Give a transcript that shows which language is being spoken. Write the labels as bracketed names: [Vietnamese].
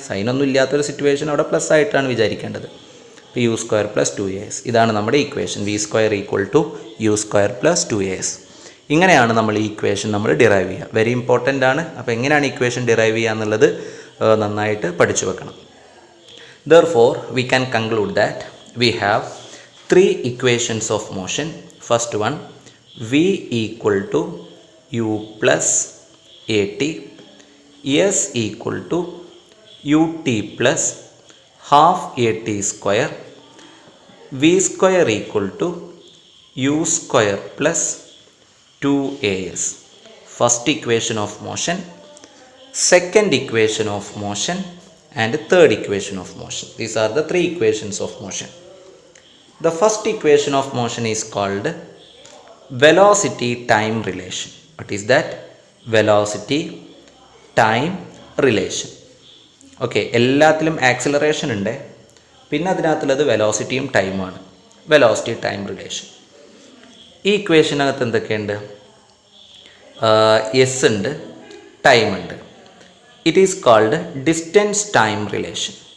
[Malayalam] സൈനൊന്നും ഇല്ലാത്തൊരു സിറ്റുവേഷൻ അവിടെ പ്ലസ് ആയിട്ടാണ് വിചാരിക്കേണ്ടത്. ഇപ്പോൾ [English] u square plus 2as, [Malayalam] ഇതാണ് നമ്മുടെ equation. [English] V square equal to u square plus 2as. [Malayalam] ഇങ്ങനെയാണ് നമ്മൾ ഈ ഇക്വേഷൻ നമ്മൾ ഡിറൈവ് ചെയ്യുക. [English] very important [Malayalam] ആണ്. അപ്പോൾ എങ്ങനെയാണ് ഇക്വേഷൻ ഡിറൈവ് ചെയ്യുക എന്നുള്ളത് നന്നായിട്ട് പഠിച്ചു വെക്കണം. [English] Therefore we can conclude that we have 3 equations of motion. First one, v equal to u plus at, s equal to ut plus half at square, v square equal to u square plus 2as. First equation of motion, second equation of motion and third equation of motion. These are the 3 equations of motion. The first equation of motion is called velocity time relation. What is that? Velocity time relation. [Malayalam] Okay, എല്ലാത്തിലും acceleration ഉണ്ട്, പിന്നെ അതിനകത്തുള്ളത് വെലോസിറ്റിയും ടൈമാണ്. Velocity time relation. ഈ ഇക്വേഷനകത്ത് എന്തൊക്കെയുണ്ട്? S ഉണ്ട്, time ഉണ്ട്. [English] It is called distance time relation.